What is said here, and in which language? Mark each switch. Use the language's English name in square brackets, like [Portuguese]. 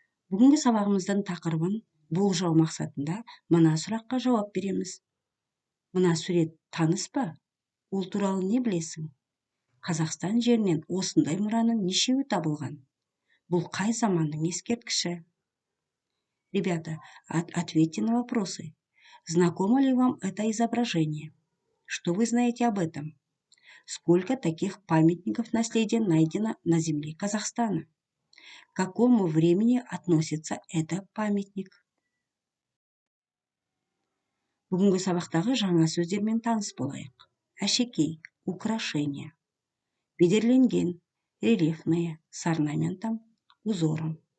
[Kazakh] Бүгінгі сабағымыздың тақырыбын болжау мақсатында мына сұраққа жауап береміз. Мына сурет таныс па? Ол туралы не білесің? Қазақстан жерінен осындай мұраның нешеуі табылған? Бұл қай заманның ескерткіші? [Russian] Ребята, ответьте на вопросы. Знакомо ли вам это изображение? Что вы знаете об этом? Сколько таких памятников наследия найдено на земле Казахстана? К какому времени относится это памятник? [Kazakh] Бүгінгі сабақтағы жаңа сөздермен таныс болайық. Әшекей, украшение. [Russian] Бедерленген, рельефное, с орнаментом, узором.